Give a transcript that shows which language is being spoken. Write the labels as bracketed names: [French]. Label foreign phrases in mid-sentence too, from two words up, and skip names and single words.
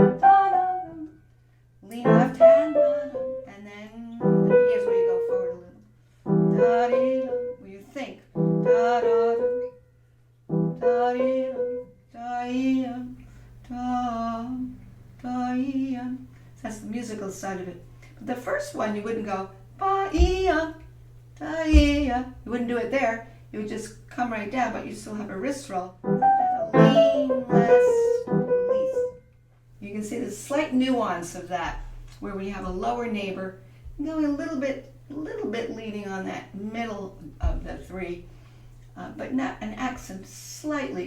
[English] Lean left hand, and then here's where you go forward a little. Where you think. That's the musical side of it. But the first one, you wouldn't go ba-ee-ya, da-ee-ya. You wouldn't do it there. You would just come right down, but you still have a wrist roll. Lean, less, least. You can see the slight nuance of that, where we have a lower neighbor going a little bit leaning on that middle of the 3, but not an accent, slightly.